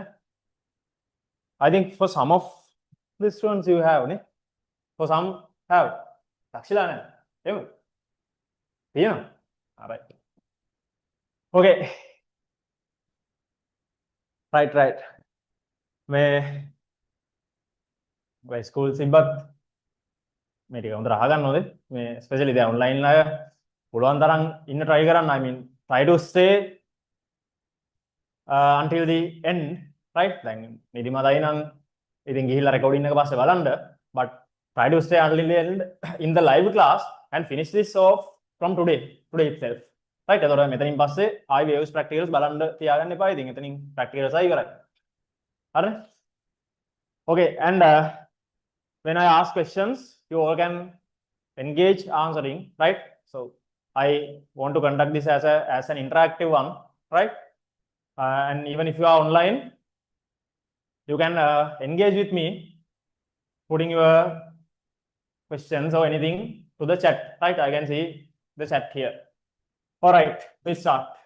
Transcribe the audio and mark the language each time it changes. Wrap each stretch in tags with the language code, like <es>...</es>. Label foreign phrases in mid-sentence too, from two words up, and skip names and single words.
<en>I think for some of the students you have for some have Takshila yeah all right okay right</en> <si>මේ ස්කූල් සිබ්බත් මේ ටික හොඳට අහගන්න ඕනේ මේ ස්පෙෂලි දැන් ඔන්ලයින් අය පුළුවන් තරම් ඉන්න</si> <en>try කරන්න I mean try to stay until the end right</en> <si>දැන් නිදිමතයි නම් ඉතින් ගිහිල්ලා රෙකෝඩින් එක පස්සේ බලන්න</si> <en>but try to stay until the end in the live class and finish this off from today itself right</en> <si>එතකොට මෙතනින් පස්සේ ආයි</si> <en>waves practicals</en> <si>බලන්න තියාගන්න එපා ඉතින් එතනින්</si> <en>practicals</en> <si>ආයි ඉවරයි හරි</si> <en>okay and when I ask questions you all can engage answering right so I want to conduct this as an interactive one right and even if you are online you can engage with me putting your questions or anything to the chat right I can see the chat here all right we start</en>